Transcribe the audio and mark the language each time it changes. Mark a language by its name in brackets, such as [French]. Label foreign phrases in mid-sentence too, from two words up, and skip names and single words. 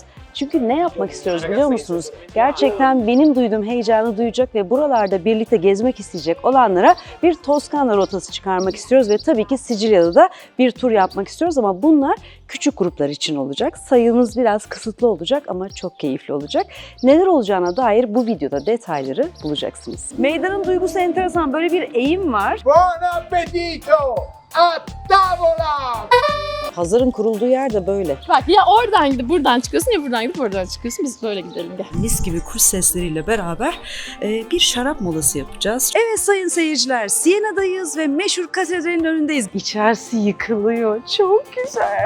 [Turkish] Çünkü ne yapmak istiyoruz biliyor musunuz? Gerçekten benim duyduğum heyecanı duyacak ve buralarda birlikte gezmek isteyecek olanlara bir Toskana rotası çıkarmak istiyoruz ve tabii ki Sicilya'da da bir tur yapmak istiyoruz ama bunlar küçük gruplar için olacak. Sayımız biraz kısıtlı olacak ama çok keyifli olacak. Neler olacağına dair bu videoda detayları bulacaksınız. Meydanın duygusu enteresan. Böyle bir eğim var. [Italian] Buon appetito! A tavola! [Turkish] Pazarın kurulduğu yer de böyle. Bak ya oradan gidip buradan çıkıyorsun ya buradan gidip oradan çıkıyorsun. Biz böyle gidelim gel. Mis gibi kuş sesleriyle beraber bir şarap molası yapacağız. Evet sayın seyirciler, Siena'dayız ve meşhur katedralin önündeyiz. İçerisi yıkılıyor. Çok güzel.